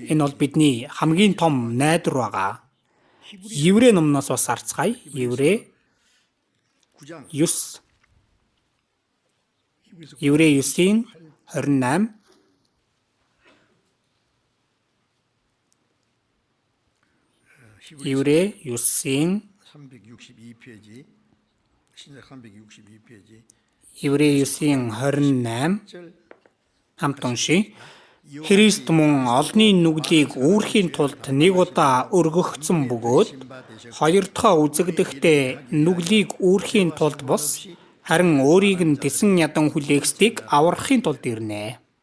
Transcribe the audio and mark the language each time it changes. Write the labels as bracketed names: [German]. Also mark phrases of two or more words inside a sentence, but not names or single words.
[Mongolian] Энэ бол бидний хамгийн том найдвар байгаа. Еврей номноос бас харцгаая. Еврей [Korean] 9장 [Mongolian] 9 Еврей 9-ийн 28 Еврей 9-ийн [Korean] 362페이지 신약 362페이지 [Mongolian] Еврей 9:28 хамт уншия. Христ мөн олны нүглийг үүрхийн тулд нэг удаа өргөгдсөн бөгөөд хоёр дахь үзэгдэхдээ нүглийг үүрхийн тулд бос харин өөрийг нь тэсэн ядан хүлээхстийг аврахын тулд ирнэ.